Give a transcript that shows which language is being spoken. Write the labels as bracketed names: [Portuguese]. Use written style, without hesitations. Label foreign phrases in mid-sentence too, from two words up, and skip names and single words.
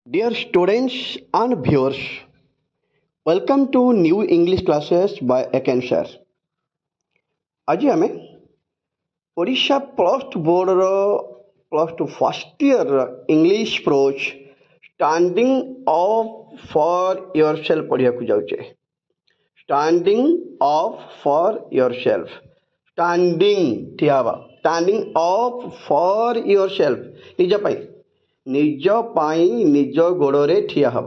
[English] Dear students and viewers, welcome to new English classes by Eken sir. [Odia] ଆଜି ଆମେ ଓଡ଼ିଶା ପ୍ଲସ୍ ଟୁ ବୋର୍ଡ଼ର ପ୍ଲସ୍ ଟୁ [English] first yearର English prose [Odia] ଷ୍ଟାଣ୍ଡିଂ ଅପ୍ ଫର୍ ୟୋର୍ ସେଲ୍ଫ ପଢ଼ିବାକୁ ଯାଉଛେ। ଷ୍ଟାଣ୍ଡିଂ ଅପ୍ ଫର୍ ୟୋର୍ ସେଲ୍ଫ, ଷ୍ଟାଣ୍ଡିଂ ଠିଆ ହେବା, ଷ୍ଟାଣ୍ଡିଂ ଅପ୍ ଫର୍ ୟୋର୍ ସେଲ୍ଫ ନିଜ ପାଇଁ ନିଜ ଗୋଡ଼ରେ ଠିଆ ହେବା।